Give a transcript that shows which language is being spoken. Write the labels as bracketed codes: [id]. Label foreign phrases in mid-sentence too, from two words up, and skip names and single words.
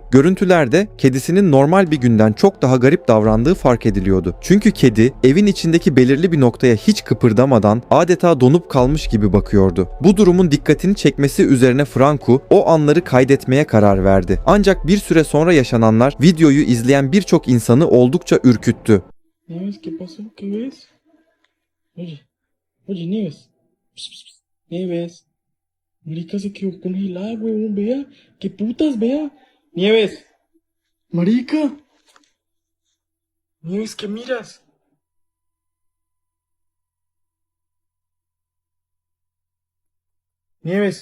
[tr] Görüntülerde kedisinin normal bir günden çok daha garip davrandığı fark ediliyordu. Çünkü kedi evin içindeki belirli bir noktaya hiç kıpırdamadan adeta donup kalmış gibi bakıyordu. Bu durumun dikkatini çekmesi üzerine Franco o anları kaydetmeye karar verdi. Ancak bir süre sonra yaşananlar videoyu izleyen birçok insanı oldukça ürküttü. [es] Oye, oye, Nieves. Pss, pss, pss. Nieves. Marica se quedó congelada, huevón, vea. ¿Qué putas, vea? Nieves. Marica. Nieves, ¿qué miras? Nieves.